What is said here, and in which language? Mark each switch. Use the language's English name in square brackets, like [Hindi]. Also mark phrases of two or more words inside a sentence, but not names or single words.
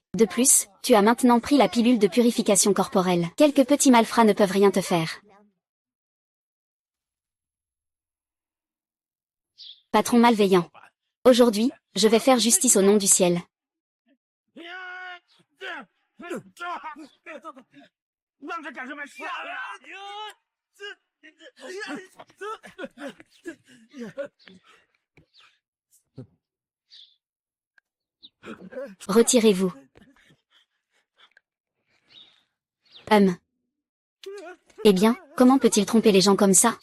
[French] De plus, tu as maintenant pris la pilule de purification corporelle. Quelques petits malfrats ne peuvent rien te faire. Patron malveillant. Aujourd'hui, je vais faire justice au nom du ciel. [Chinese] 愣着干什么？下来！ [French] Retirez-vous. Eh bien, comment peut-il tromper les gens comme ça?